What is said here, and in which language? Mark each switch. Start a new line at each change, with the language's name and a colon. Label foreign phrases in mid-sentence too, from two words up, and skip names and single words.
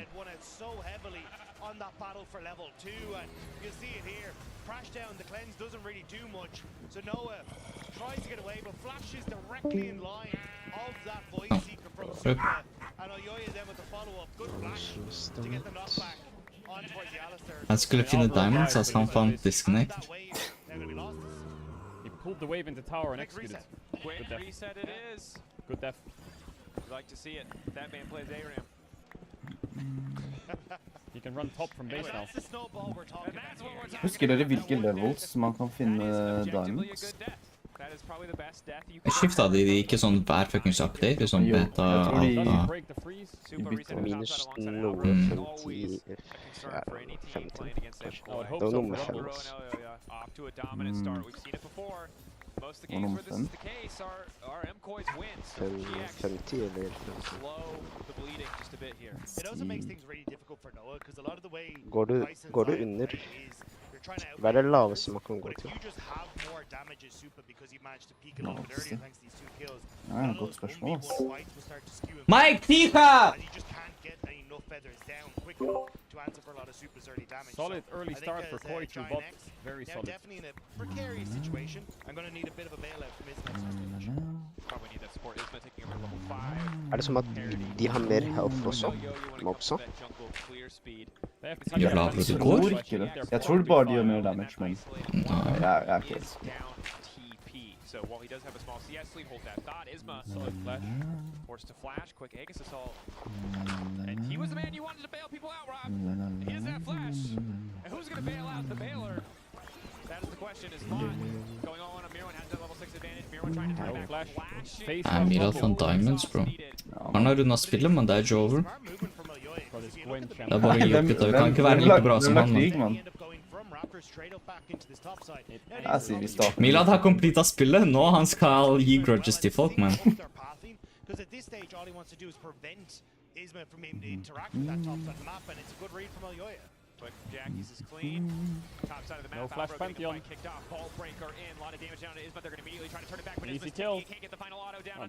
English: lane had won out so heavily on that battle for level 2, and you'll see it here. Crash down, the cleanse doesn't really do much, so Noah tries to get away, but flashes directly in line of that voice seeker from Super, and Elyoya then with the follow-up. Good flash to get the knockback on towards the Alistair.
Norwegian: Han skulle finne diamonds, altså han fant disconnect.
English: That wave, they're gonna be lost. He pulled the wave into tower and Quick executed. reset. Quick Good def. reset it is. Good def. You'd like to see it. That man plays ARAM. He can run top from base now. That's the snowball we're talking about.
Norwegian: Husker dere hvilke levels man kan finne diamonds?
English: That is probably the best death you
Norwegian: Jeg skifta de ikke sånn hver fuckings update, sånn Jo, beta, jeg tror de- alfa.
English: Break the freeze. Super
Norwegian: bytter
English: recent
Norwegian: minus
English: top side alongside
Norwegian: noe,
English: Alvarez, 50, always a concern for any team 50, playing against them. I would hope
Norwegian: Det var
English: so
Norwegian: nummer
English: for
Norwegian: fem.
English: Rumble. Off to a dominant start. We've seen it before. Most of the
Norwegian: Og
English: games
Norwegian: nummer
English: where this is
Norwegian: fem.
English: the case are MCOY's wins. So GX
Norwegian: 50 eller
English: slow the bleeding just a bit here. It also makes things really difficult for Noah because a lot of the way
Norwegian: Går du
English: Bison's
Norwegian: under?
English: play is you're trying to
Norwegian: Hva er det
English: outplay
Norwegian: laveste man kan
English: But
Norwegian: gå
English: if
Norwegian: til?
English: you just have more damage as Super because you managed to peak a little bit
Norwegian: Laveste.
English: earlier thanks to these 2 kills,
Norwegian: Ja,
English: a lot of
Norwegian: godt
English: those
Norwegian: spørsmål,
English: 1v1
Norwegian: ass.
English: fights will start to skew in Mike, Tika! and you just can't get enough feathers down quick enough to answer for a lot of Super's early damage. Solid So early I think start for as, Koi to Giant bot. X, Very now solid. definitely in a precarious situation. I'm going to need a bit of a bailout from his next stage. Probably need that support. Isma taking over level 5.
Norwegian: Er det som at de har mer health også? Mobsa?
English: They have
Norwegian: Gjør
English: to
Norwegian: lavere
English: defend
Norwegian: til
English: the
Norwegian: går?
English: board,
Norwegian: Tror ikke det.
English: they're
Norwegian: Jeg tror bare de gjør mer
English: fortified.
Norwegian: damage, men Nei. jeg er ikke
English: Is down TP. So while he does have a small CS lead, hold that thought. Isma Solid flash. forced to flash. Quick Aegis assault. And he was the man you wanted to bail people out, Rob. Here's that flash. And who's going to bail out the bailer? That is the question. Is Mott going all in on Mirwan? Has that level 6 advantage. Mirwan trying to turn No back. flash. Flashing. Face
Norwegian: Nei, Miral fant diamonds, bro. Ja, Han har runda spillet, men det er ikke over.
English: Smart movement from Oyoye. For this If you look Gwen at the champ.
Norwegian: Det er bare å gi opp, gutta. Vi kan ikke være like bra som han. krig, Men. mann.
English: He ended up going from Raptors straight up back into this top side. Now,
Norwegian: Jeg
English: these
Norwegian: sier vi
English: are
Norwegian: starter. Milad har completa spillet. Nå han skal gi grudges til folk, man.
English: Because at this stage, all he wants to do is prevent Isma from being able to interact with that top side of the map, and it's a good read from Elyoya. But Jackie's is clean. Top side of the map. No flash Alvaro getting the Pantheon. fight kicked off. Ball breaker in. A lot of damage down to Isma. They're going to immediately try to turn it back. But Easy Isma's kill. he can't get the final auto down